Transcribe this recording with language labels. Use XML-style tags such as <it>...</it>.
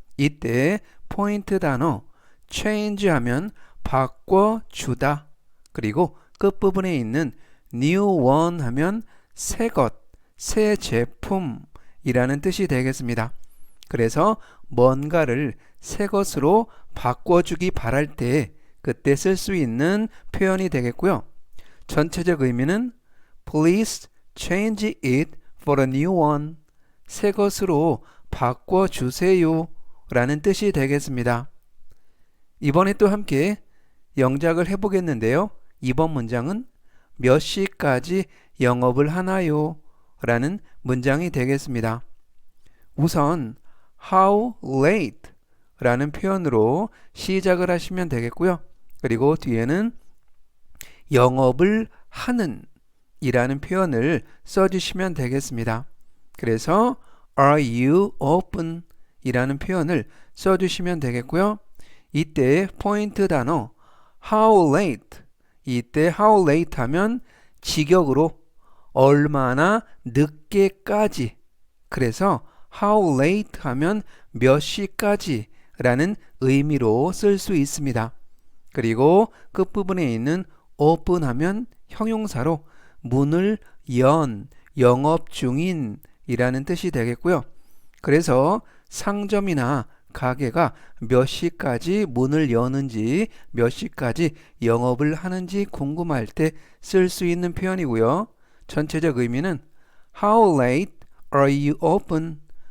<ko>이때 포인트 단어 change 하면 바꿔주다, 그리고 끝부분에 있는 new one 하면 새 것, 새 제품이라는 뜻이 되겠습니다. 그래서 뭔가를 새 것으로 바꿔주기 바랄 때 그때 쓸 수 있는 표현이 되겠고요. 전체적 의미는</ko> <en>Please change it for a new one.</en> <ko>새 것으로 바꿔주세요 라는 뜻이 되겠습니다. 이번에 또 함께 영작을 해보겠는데요. 이번 문장은 몇 시까지 영업을 하나요? 라는 문장이 되겠습니다. 우선</ko> <en>How late?</en> <ko>라는 표현으로 시작을 하시면 되겠고요. 그리고 뒤에는 영업을 하는 이라는 표현을 써주시면 되겠습니다. 그래서</ko> <en>Are you open?</en> <ko>이라는 표현을 써주시면 되겠고요. 이때 포인트 단어</ko> <en>How late?</en> <ko>이때</ko> <en>How late</en> <ko>하면 직역으로 얼마나 늦게까지, 그래서 How late 하면 몇 시까지 라는 의미로 쓸 수 있습니다. 그리고 끝부분에 있는 open 하면 형용사로 문을 연, 영업 중인 이라는 뜻이 되겠고요. 그래서 상점이나 가게가 몇 시까지 문을 여는지, 몇 시까지 영업을 하는지 궁금할 때 쓸 수 있는 표현이고요. 전체적 의미는</ko> <en>How late are you open?</en>